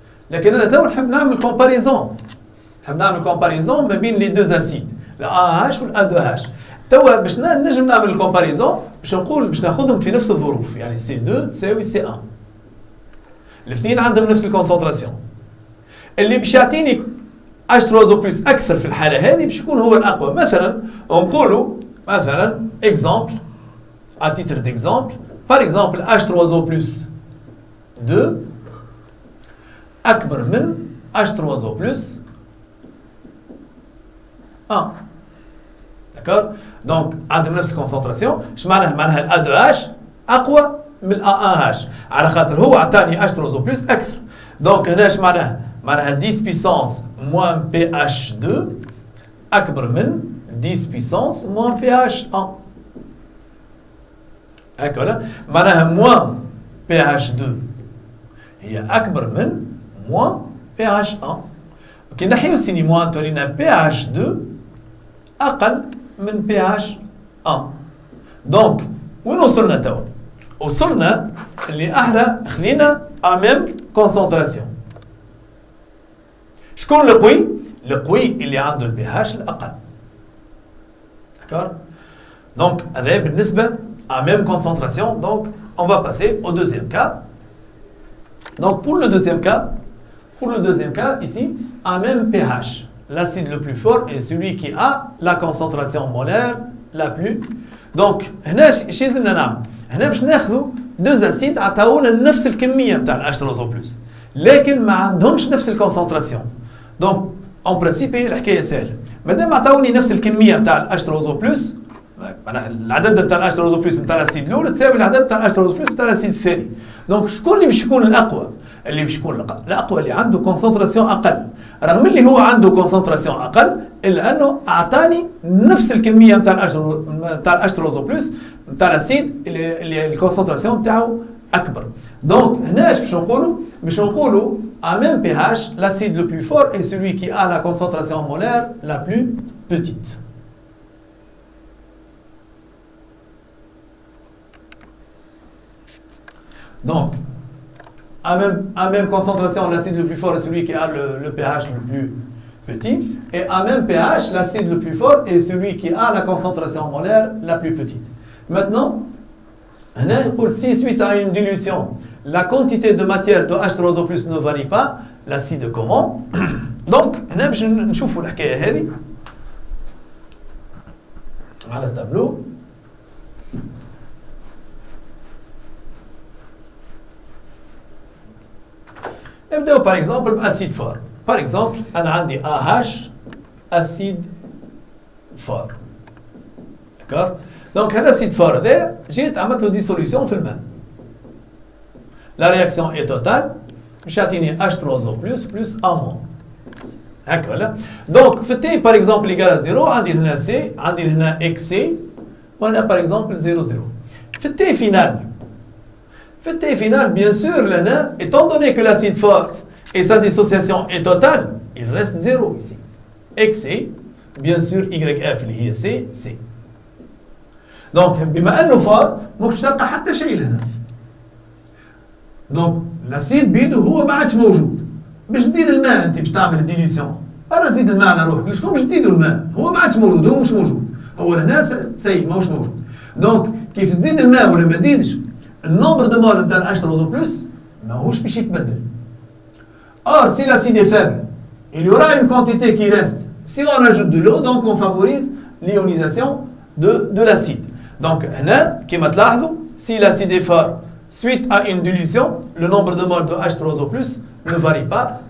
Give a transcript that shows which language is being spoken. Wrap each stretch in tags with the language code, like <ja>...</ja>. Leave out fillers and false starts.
<ar>لكن أنا تو نحب نعمل كومباريزون. نحب نعمل كومباريزون ما بين لي دوز أسيد، ال AH وال A2H. توا باش نجم نعمل الكومباريزون باش نقول باش ناخذهم في نفس الظروف، يعني C2 تساوي C1. الاثنين عندهم نفس الكونسنتراسيون. اللي باش يعطيني H3O+ أكثر في الحالة هذه باش يكون هو الأقوى. مثلا نقولوا مثلا</ar> <fr>exemple à titre d'exemple par exemple H3O+ 2</fr> <ar>أكبر من</ar> <fr>H3O+ 1. d'accord.</fr> <ar>donc عندهم نفس الكونسنتراسيون. اش معناها؟ معناها ال A2H أقوى من ال A1H على خاطر هو عطاني H3O+ أكثر. donc هنا اش معناها؟ معناها</ar> <fr>10 puissance moins pH2</fr> <ar>أكبر من</ar> <fr>10 puissance moins pH 1.</fr> <ar>هكذا معناها moins pH2 هي أكبر من moins pH 1. كي نحيو السيني موان تولينا pH2 أقل من pH 1. دونك وين وصلنا توا؟ وصلنا اللي احنا خذينا</ar> <fr>à même concentration.</fr> <ar>شكون القوي؟ القوي اللي عنده البي اتش الأقل.</ar> <fr>D'accord? Donc, avec à même concentration, donc on va passer au deuxième cas. Donc, pour le deuxième cas, ici, à même pH, l'acide le plus fort est celui qui a la concentration molaire la plus.</fr> <ar>Donc, هنا شي لازمنا نعمل؟ هنا باش ناخذوا</ar> <fr>deux acides</fr> <ar>عطاونا نفس الكمية نتاع H3O+, لكن ما عندهمش نفس الكونسنتراسيون. دونك اون برانسيب هي الحكاية سهلة. مادام عطاوني نفس الكمية نتاع H3O+، معناها العدد نتاع H3O+ نتاع الاسيد الاول تساوي العدد نتاع H3O+ نتاع الاسيد الثاني. دونك شكون اللي باش يكون الاقوى؟ اللي باش يكون الاقوى اللي عنده كونسنتراسيون اقل، رغم اللي هو عنده كونسنتراسيون اقل الا انه اعطاني نفس الكميه نتاع H3O+ نتاع الاسيد اللي الكونسنتراسيون نتاعو اكبر. دونك هنا اش باش نقولوا؟</ar> <fr>باش نقولوا à même pH, l'acide le plus fort est celui qui a la concentration molaire la plus petite. Donc, à même concentration, l'acide le plus fort est celui qui a le pH le plus petit. Et à même pH, l'acide le plus fort est celui qui a la concentration molaire la plus petite. Maintenant, si suite à une dilution, la quantité de matière de H3O+ ne varie pas, l'acide comment?</fr> <ar>Donc, باش نشوفوا الحكاية هذه على التابلو. نبداو</ar> <fr>par exemple</fr> <ar>بأسيد فار.</ar> <fr>Par exemple,</fr> <ar>أنا عندي AH أسيد فار.</ar> <fr>D'accord?</fr> <ar>Donc, الأسيد فار هذا جيت عملت له ديسوليسيون في الماء.</ar> <fr>La réaction est totale.</fr> <ar>باش يعطيني H3O+ plus A-. هكا ولا؟ دونك في التي</ar> <fr>par exemple égal à 0</fr> <ar>عندي هنا C، عندي هنا XC، وهنا</ar> <fr>par exemple</fr> <ar>0 0. في التي</ar> <fr>final, bien sûr, là, étant donné que l'acide fort et sa dissociation est totale, il reste 0 ici. XC, bien sûr, YF</fr> <ar>اللي هي</ar> <fr>C.</fr> <ar>Donc, بما انه فار مش تلقى حتى شيء لهنا. دونك الاسيد بيده هو ما عادش موجود. باش تزيد الماء انت باش تعمل الديليسيون. انا نزيد الماء على روحك، شكون باش تزيدوا الماء؟ هو ما عادش موجود، هو مش موجود. هو لهنا سي ماهوش موجود. دونك كيف تزيد الماء ولا ما تزيدش، النومبر دو مول نتاع H3O+ ماهوش باش يتبدل.</ar> <fr>Or, si l'acide est faible, il y aura une quantité qui reste. Si on ajoute de l'eau, donc on favorise l'ionisation de l'acide. Donc,</fr> <ar>هنا كما تلاحظوا,</ar> <fr>si l'acide est fort suite à une dilution, le nombre de moles de H3O+ ne varie pas.</fr>